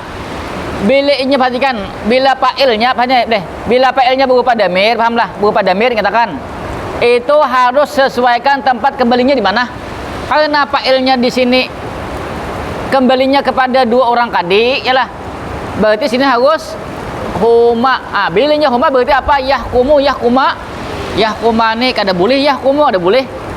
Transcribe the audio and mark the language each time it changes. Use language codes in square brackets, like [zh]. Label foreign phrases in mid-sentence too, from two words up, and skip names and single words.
[id] Bila ini perhatikan, bila fa'ilnya bila fa'ilnya berupa damir, paham lah, berupa damir katakan itu harus sesuaikan tempat kembalinya di mana. Karena fa'ilnya di sini kembalinya kepada dua orang kadi, yalah. Berarti sini harus huma. Bilanya huma berarti apa? [ar] يحكمُ، يحكما، يحكمانِ [bjn] kada boleh, [id] yahkumu ada boleh.